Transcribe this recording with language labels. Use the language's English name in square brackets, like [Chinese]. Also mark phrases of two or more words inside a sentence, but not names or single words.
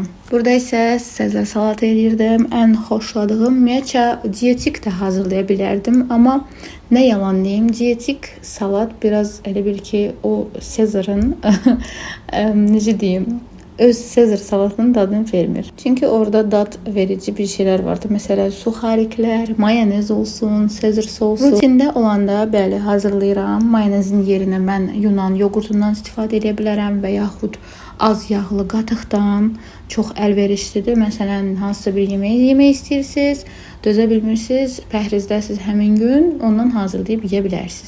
[Azerbaijani] Burada isə Sezar salatı edirdim. Ən xoşladığım ümumiyyətcə dietik də hazırlaya bilərdim, amma nə yalan deyim, dietik salat biraz elə bil ki, o Sezar'ın necə deyim, öz Sezar salatının dadını vermir. Çünki orada dad verici bir şeyler vardı. Mesela suxariklər, mayonez olsun, Sezar sosu. Rutində olanda bəli hazırlayıram. Mayonezin yerinə mən Yunan yoğurtundan istifadə edə bilərəm və yaxud az yağlı qatıqdan. Çox əlverişlidir. Məsələn, hansısa bir yeməyi yemək istəyirsiniz, dözə bilmirsiniz, pəhrizdəsiz həmin gün ondan hazırlayıb yeyə bilərsiniz.